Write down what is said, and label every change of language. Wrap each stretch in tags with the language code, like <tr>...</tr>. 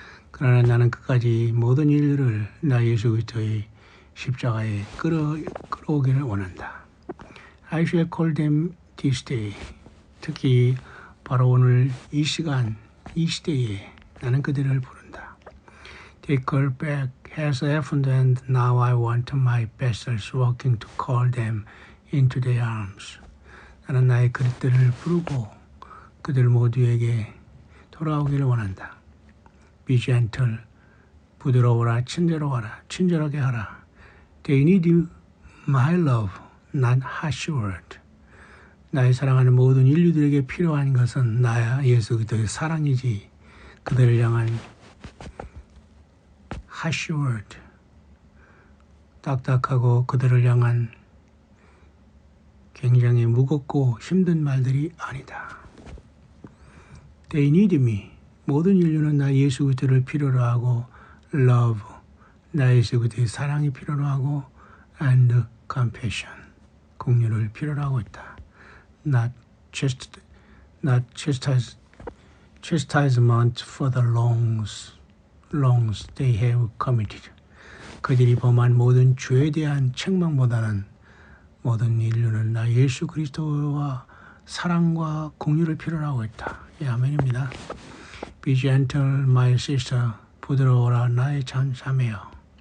<ko>그러나 나는 끝까지 모든 인류를 나 예수 그리스도의 십자가에 끌어오기를 원한다.</ko> <en>I shall call them this day.</en> <ko>특히 바로 오늘 이 시간, 이 시대에 나는 그들을 부른다.</ko> <en>They call back has happened and now I want my vessels working to call them into their arms.</en> <ko>나는 나의 그릇들을 부르고 그들 모두에게 돌아오기를 원한다.</ko> <en>Be gentle,</en> <ko>부드러워라, 친절하게 하라.</ko> <en>They need my love, not harsh word.</en> <ko>나의 사랑하는 모든 인류들에게 필요한 것은 나야 예수 그리스도의 사랑이지. 그들을 향한 harsh word, 딱딱하고 그들을 향한 굉장히 무겁고 힘든 말들이 아니다.</ko> <en>They need me.</en> <ko>모든 인류는 나 예수 그리스도를 필요로 하고 love, 나 예수 그리스도의 사랑이 필요로 하고</ko> <en>and compassion,</en> <ko>긍휼을 필요로 하고 있다.</ko> <en>Not just not chastisement for the wrongs they have committed.</en> <ko>그들이 범한 모든 죄에 대한 책망보다는 모든 인류는 나 예수 그리스도와 사랑과 공유를 필요로 하고 있다. 예, 아멘입니다.</ko> <en>Be gentle, my sister.</en> <ko>부드러워라 나의 자매여.</ko>